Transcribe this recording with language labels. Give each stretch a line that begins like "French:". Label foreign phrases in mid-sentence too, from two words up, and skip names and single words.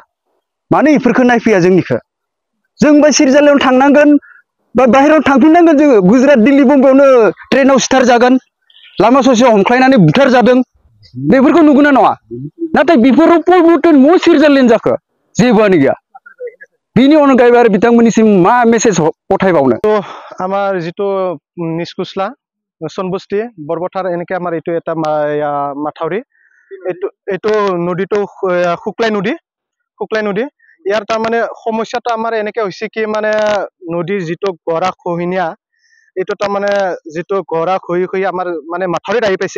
Bodo: मानो इफोरखौ नायफैया जोंनिखौ? जोंबो सुइजारलेण्डआव थांनांगोन बा बाहेरायाव थांफिननांगोन। जोङो गुजरात दिल्ली बम्बाइआवनो ट्रेनाव सिथार जागोन, लामा ससेयाव हमख्लायनानै बुथार जादों। बेफोरखौ नुगोना नङा? नाथाय बेफोराव परिबर्तन म सुइजारलेण्ड जाखो? जेबोआनो गैया। बिनि अनगायैबो आरो बिथांमोननिसिम मा मेसेज पठायबावनो?
Assamese: আমার যেটো নিষ্কুচলা সনবস্তি বৰপথাৰ এনেকৈ আমাৰ এইটো এটা মাথাউৰি, এইটো নদীটো শুক্লাই নদী ইয়াৰ তাৰমানে সমস্যাটো আমাৰ এনেকৈ হৈছে কি, মানে নদীৰ যিটো গৰা খহনীয়া, এইটো তাৰমানে যিটো গৰা খহি আমাৰ মানে মাথাউৰিত আহি পাইছে।